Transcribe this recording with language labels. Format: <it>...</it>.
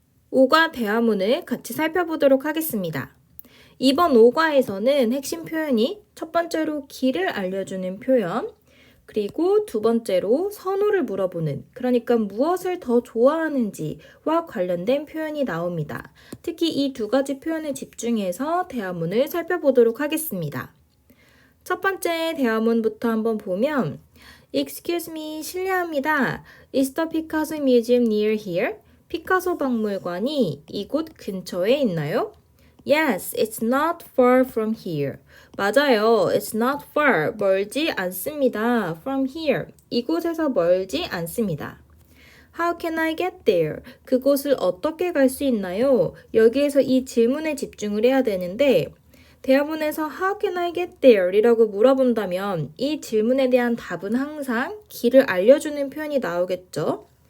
<ko>오과 대화문을 같이 살펴보도록 하겠습니다. 이번 오과에서는 핵심 표현이 첫 번째로 길을 알려주는 표현, 그리고 두 번째로 선호를 물어보는, 그러니까 무엇을 더 좋아하는지와 관련된 표현이 나옵니다. 특히 이 두 가지 표현에 집중해서 대화문을 살펴보도록 하겠습니다. 첫 번째 대화문부터 한번 보면</ko> <en>Excuse me,</en> <ko>실례합니다.</ko> <en>Is the Picasso Museum near here?</en> <ko>피카소 박물관이 이곳 근처에 있나요?</ko> <en>Yes, it's not far from here.</en> <ko>맞아요.</ko> <en>It's not far.</en> <ko>멀지 않습니다.</ko> <en>From here.</en> <ko>이곳에서 멀지 않습니다.</ko> <en>How can I get there?</en> <ko>그곳을 어떻게 갈 수 있나요? 여기에서 이 질문에 집중을 해야 되는데 대화문에서</ko> <en>How can I get there?</en> <ko>이라고 물어본다면 이 질문에 대한 답은 항상 길을 알려주는 표현이 나오겠죠.</ko>